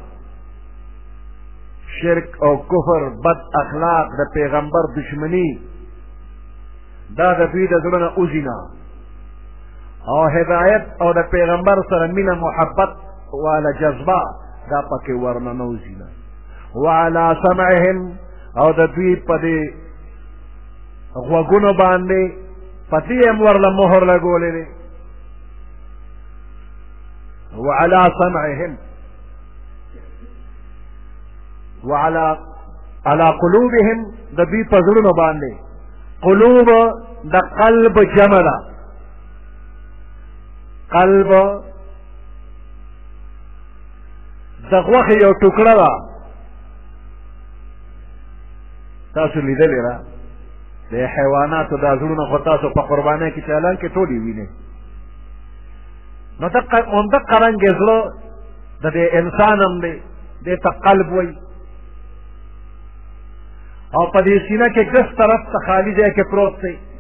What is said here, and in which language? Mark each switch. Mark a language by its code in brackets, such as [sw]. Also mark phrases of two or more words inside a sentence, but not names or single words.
[ps] شرک او کفر بد اخلاق د پیغمبر دشمنی دا د دوی د زړه نه اوځي نه او هدایت او د پیغمبر سره مینه محبت والا جذبه دا پکې ورنه نوځي نه [ar] وعلى سمعهم [ps] او د دوی په دې غوږونو باندې پتی هم ورله مهر لګولې دی [ar] وعلى سمعهم وعلى قلوبهم [ps] د دوی په زړونو باندې قلوب د قلب جمع ده قلب د غوښې یو ټوکړه ده تاسو لیدلې را د حیواناتو دا زړونه خو تاسو په قربانۍ کې چالان کې ټولې وینئ نو همدقه رنګې زړه د دې انسان هم دی دې ته قلب وایي او په دې سینه کې ګس طرف ته خالي ځای کې پروت دی